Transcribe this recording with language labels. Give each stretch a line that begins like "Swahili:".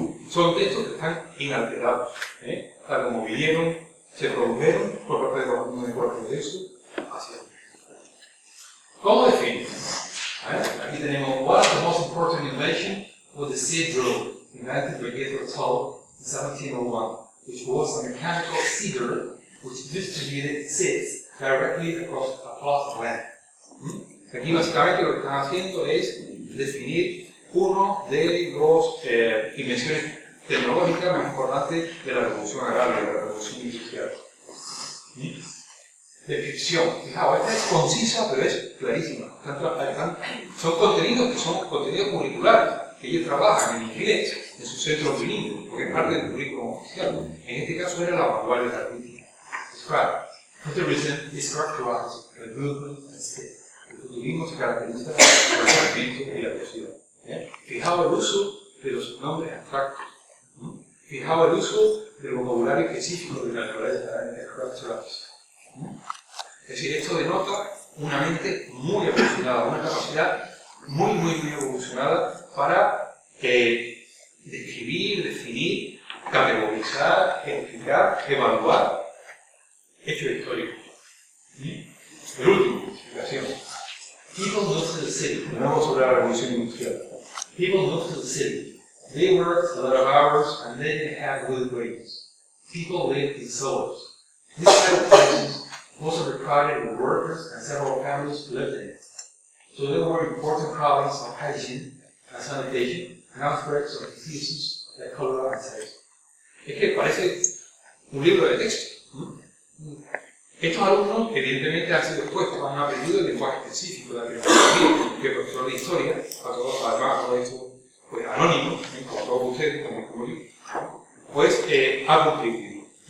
Spanish: Son textos que están inalterados, tal como vinieron, se produjeron por parte de los alumnos de cuarto de ESO hacia hoy. ¿Cómo definen? Aquí tenemos,
English: one of the most important inventions was the seed drill, invented by Gabriel Tull in 1701, which was a mechanical seeder which distributed seeds directly across a plot of land.
Spanish: Aquí básicamente lo que están haciendo es definir uno de los invenciones tecnológicas más importantes de la revolución agraria, de la revolución industrial. Descripción. Fijaos, esta es concisa, pero es clarísima. Son contenidos que son contenidos curriculares, que ellos trabajan en inglés, en sus centros bilingües, porque es parte del currículum oficial. En este caso era la vanguardia de la crítica.
English: Describe. Futurism is characterized by movement and state.
Spanish: El futurismo se caracteriza por el movimiento y la velocidad. Fijaos el uso de los nombres abstractos. Fijaos el uso del vocabulario específico de la naturaleza en el characterized. Es decir, esto denota una mente muy evolucionada, una capacidad muy evolucionada para describir, definir, categorizar, explicar, evaluar hechos históricos. El último, explicación.
English: People moved to the city.
Spanish: De nuevo sobre la revolución industrial.
English: People moved to the city. They worked a lot of hours and then they had good wages. People lived in cellars. This kind of places also required the workers and several families lived in it. So there were important problems of hygiene and sanitation and outbreaks of diseases like cholera and typhus.
Spanish: Es que parece un libro de texto. Estos alumnos, evidentemente, han sido expuestos a un aprendido del lenguaje específico de la tecnología, que el profesor de historia, además todo esto pues, anónimo, como todos ustedes, como yo, pues ha contribuido.